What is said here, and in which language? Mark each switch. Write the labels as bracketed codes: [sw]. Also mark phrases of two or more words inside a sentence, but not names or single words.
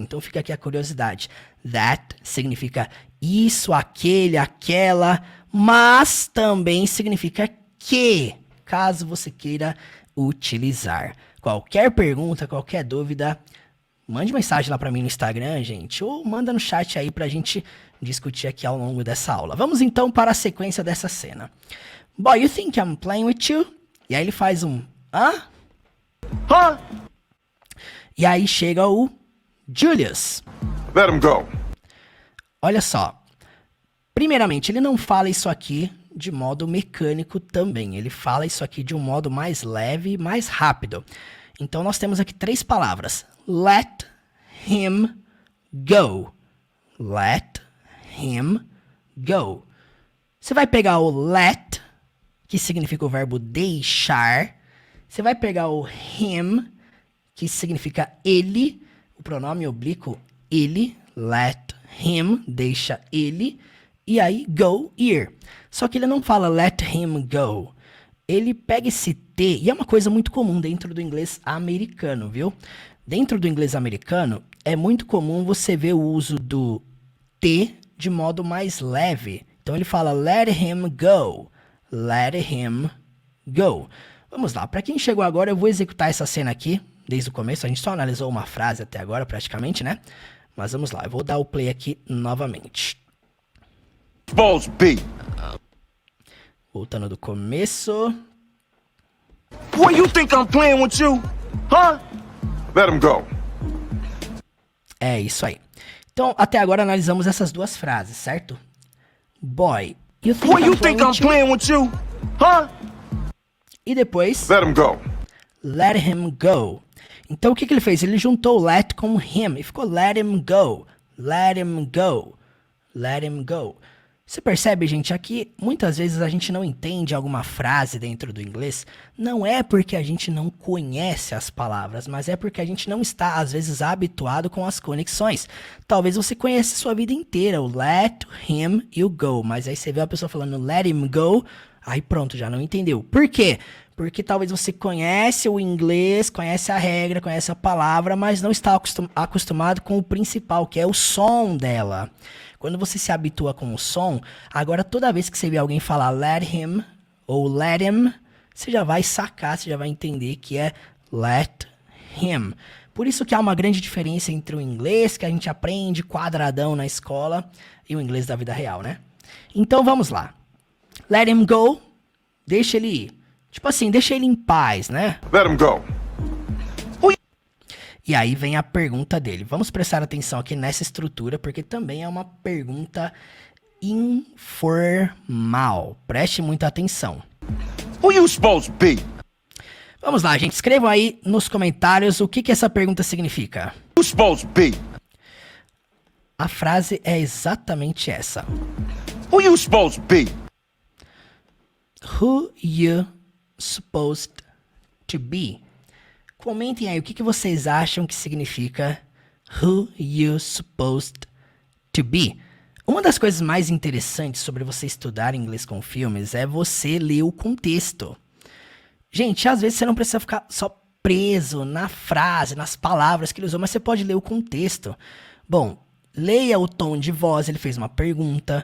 [pt] Então fica aqui a curiosidade. That significa isso, aquele, aquela, mas também significa que, caso você queira utilizar. Qualquer pergunta, qualquer dúvida, mande mensagem lá para mim no Instagram, gente, ou manda no chat aí pra gente discutir aqui ao longo dessa aula. Vamos então para a sequência dessa cena. [en] Boy, you think I'm playing with you? [pt] E aí ele faz um hã? Huh? E aí chega o Julius. [en] Let him go. [pt] Olha só. Primeiramente, ele não fala isso aqui de modo mecânico também. Ele fala isso aqui de um modo mais leve e mais rápido. Então nós temos aqui 3 palavras. [en] Let him go. Let him go. [pt] Você vai pegar o let, que significa o verbo deixar. Você vai pegar o him, que significa ele, o pronome oblíquo ele, [en] let him, [pt] deixa ele, e aí go, ir. Só que ele não fala [en] let him go. [pt] Ele pega esse T, e é uma coisa muito comum dentro do inglês americano, viu? Dentro do inglês americano, é muito comum você ver o uso do T de modo mais leve. Então ele fala [en] let him go, let him go. [pt] Vamos lá, para quem chegou agora, eu vou executar essa cena aqui, desde o começo, a gente só analisou uma frase até agora, praticamente, né? Mas vamos lá, eu vou dar o play aqui novamente. Balls B. Voltando do começo. [en] Boy, you think I'm playing with you? Huh? Let him go. [pt] É isso aí. Então, até agora analisamos essas duas frases, certo? [en] Boy, you think Boy, I'm you playing think I'm with you? playing with you? Huh? [pt] E depois, [en] Let him go. let him go. [pt] Então, o que ele fez? Ele juntou let com him e ficou [en] let him go. Let him go. Let him go. [pt] Você percebe, gente, aqui muitas vezes a gente não entende alguma frase dentro do inglês, não é porque a gente não conhece as palavras, mas é porque a gente não está, às vezes, habituado com as conexões. Talvez você conheça sua vida inteira, o [en] let him you go, [pt] mas aí você vê a pessoa falando [en] let him go, [pt] aí pronto, já não entendeu. Por quê? Porque talvez você conhece o inglês, conhece a regra, conhece a palavra, mas não está acostumado com o principal, que é o som dela. Quando você se habitua com o som, agora toda vez que você vê alguém falar [en] let him [pt] ou [en] let him, [pt] você já vai sacar, você já vai entender que é [en] let him. [pt] Por isso que há uma grande diferença entre o inglês que a gente aprende quadradão na escola e o inglês da vida real, né? Então vamos lá. [en] Let him go, [pt] deixa ele ir. Tipo assim, deixa ele em paz, né? [en] Let him go. [pt] E aí vem a pergunta dele. Vamos prestar atenção aqui nessa estrutura, porque também é uma pergunta informal. Preste muita atenção. [en] Who you supposed to be? [pt] Vamos lá, gente. Escrevam aí nos comentários o que essa pergunta significa. [en] Who supposed to be? [pt] A frase é exatamente essa. [en] Who you supposed to be? Who you supposed to be? [pt] Comentem aí o que vocês acham que significa [en] who you supposed to be. [pt] Uma das coisas mais interessantes sobre você estudar inglês com filmes é você ler o contexto. Gente, às vezes você não precisa ficar só preso na frase, nas palavras que ele usou, mas você pode ler o contexto. Bom, leia o tom de voz, ele fez uma pergunta.